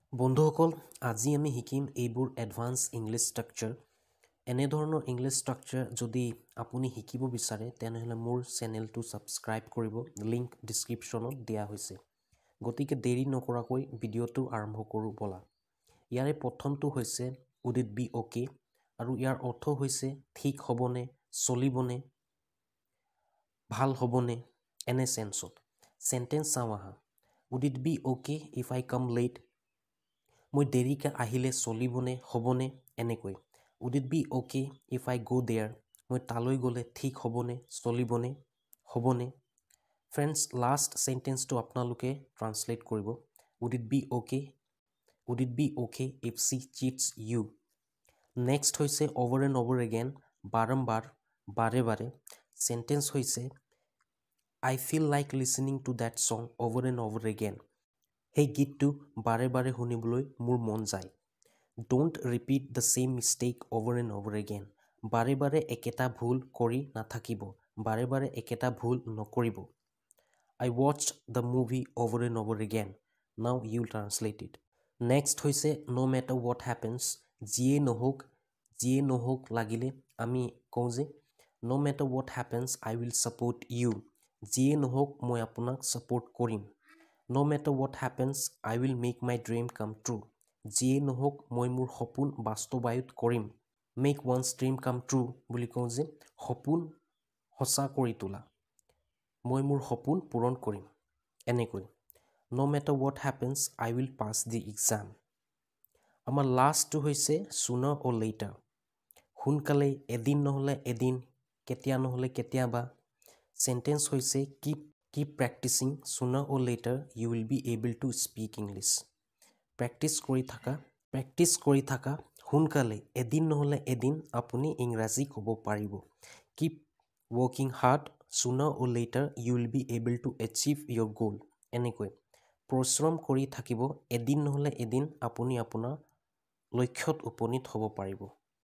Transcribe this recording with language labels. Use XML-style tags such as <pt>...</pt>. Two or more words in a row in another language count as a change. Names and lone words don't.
<as>বন্ধুসকল আজি আমি শিকিম এইবোৰ</as> <en>advance English structure</en> <as>এনে ধৰণৰ</as> <en>English structure</en> <as>যদি আপুনি শিকিব বিচাৰে তেনেহলে মোৰ চেনেলটো সাবস্ক্ৰাইব কৰিব লিংক ডেসক্ৰিপচনত দিয়া হৈছে গতিকে দেৰি নকৰাকৈ ভিডিওটো আৰম্ভ কৰো বলা ইয়াৰে প্ৰথমটো হৈছে</as> <en>would it be okay</en> <as>আৰু ইয়াৰ অৰ্থ হৈছে ঠিক হ'বনে চলিবনে ভাল হ'বনে এনে সেন্সত সেন্টেন্স চাওয়া</as> <en>would it be okay if I come late</en> <as>মই দেৰিকে আহিলে চলিবনে হ'বনে এনেকৈ</as> <en>would it be okay if I go there</en> <as>মই তালৈ গলে ঠিক হ'বনে চলিবনে হ'বনে</as> <en>friends last sentence to</en> <as>আপোনালোকে translate কৰিব</as> <en>would it be okay if she cheats you next হৈছে over and over again</en> <as>বাৰম্বাৰ বাৰে বাৰে</as> <en>sentence হৈছে I feel like listening to that song over and over again hey</en> <as>গীতটো বাৰে বাৰে শুনিবলৈ মোৰ মন যায়</as> <en>don't repeat the same mistake over and over again</en> <as>বাৰে বাৰে একেটা ভুল কৰি নাথাকিব বাৰে বাৰে একেটা ভুল নকৰিব</as> <en>I watched the movie over and over again now you translate it next হৈছে no matter what happens</en> <as>যিয়ে নহওক লাগিলে আমি কওঁ যে</as> <en>no matter what happens I will support you যিয়ে</en> <as>নহওক মই আপোনাক support কৰিম</as> <en>no matter what happens I will make my dream come true</en> <as>যিয়ে নহওক মই মোৰ সপোন বাস্তৱায়িত কৰিম</as> <en>make one's dream come true</en> <as>বুলি কওঁ যে সপোন সঁচা কৰি তোলা মই মোৰ সপোন পূৰণ কৰিম এনেকৈ</as> <en>no matter what happens I will pass the exam</en> <as>আমাৰ লাষ্টটো হৈছে</as> <en>sooner or later</en> <as>সোনকালে এদিন নহলে এদিন কেতিয়া নহলে কেতিয়াবা sentence হৈছে</as> <en>keep practicing sooner or later you will be able to speak English practice</en> <as>কৰি থাকা সোনকালে এদিন নহলে এদিন আপুনি ইংৰাজী ক'ব পাৰিব</as> <en>keep working hard sooner or later you will be able to achieve your goal</en> <as>এনেকৈ পৰিশ্ৰম কৰি থাকিব এদিন নহলে এদিন আপুনি আপোনাৰ লক্ষ্যত উপনীত হ'ব পাৰিব</as>